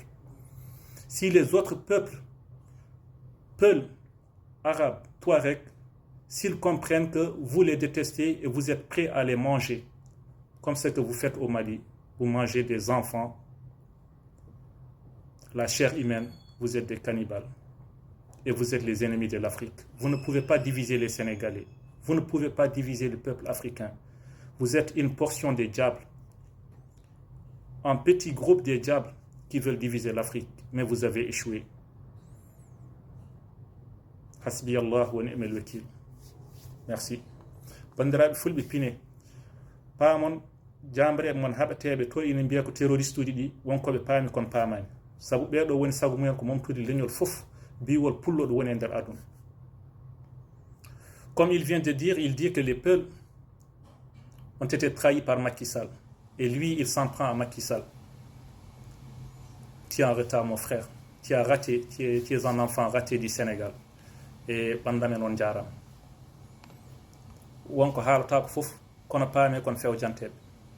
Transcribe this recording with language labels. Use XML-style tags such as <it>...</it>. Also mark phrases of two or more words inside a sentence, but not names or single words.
<fr>Si les autres peuples arabes, touaregs, s'ils comprennent que vous les détestez et vous êtes prêts à les manger, comme ce que vous faites au Mali, vous mangez des enfants, la chair humaine, vous êtes des cannibales. Et vous êtes les ennemis de l'Afrique. Vous ne pouvez pas diviser les Sénégalais. Vous ne pouvez pas diviser le peuple africain. Vous êtes une portion des diables. Un petit groupe des diables qui veulent diviser l'Afrique. Mais vous avez échoué.</fr> <ar>حسبي الله ونعم الوكيل.</ar> <fr>Merci.</fr> <ff>Bandiraɓe fulɓe pine. Paamon jambre mon haɓeteɓe to ina mbiya ko terroriste uji ɗi wonkoɓe paami kon paamani. Sabu ɓeɗo woni sagu mumen ko momtude leñol fof.</ff> <fr>Comme il vient de dire, il dit que les peuples ont été trahis par Macky Sall. Et lui, il s'en prend à Macky Sall. Tu es en retard, mon frère. Tu as raté, tu es un enfant raté du Sénégal.</fr> <ff>Et bandamen on jaram. Wonko haalata ko fof kono paame kon few janteɓe.</ff>